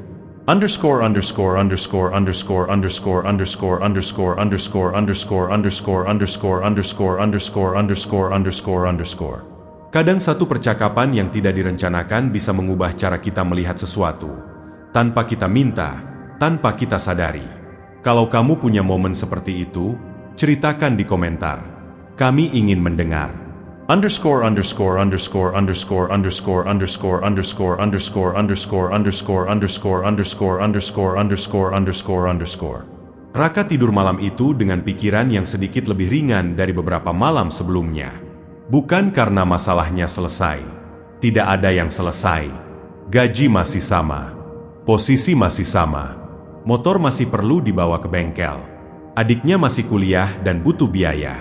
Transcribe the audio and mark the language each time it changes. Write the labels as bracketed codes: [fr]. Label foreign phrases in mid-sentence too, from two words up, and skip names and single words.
[id] Underscore underscore underscore underscore underscore underscore underscore underscore underscore underscore underscore underscore underscore underscore underscore underscore. Kadang satu percakapan yang tidak direncanakan bisa mengubah cara kita melihat sesuatu. Tanpa kita minta, tanpa kita sadari. Kalau kamu punya momen seperti itu, ceritakan di komentar. Kami ingin mendengar. Underscore underscore underscore underscore underscore underscore underscore underscore underscore underscore underscore underscore underscore underscore underscore underscore. Raka tidur malam itu dengan pikiran yang sedikit lebih ringan dari beberapa malam sebelumnya. Bukan karena masalahnya selesai. Tidak ada yang selesai. Gaji masih sama. Posisi masih sama. Motor masih perlu dibawa ke bengkel. Adiknya masih kuliah dan butuh biaya.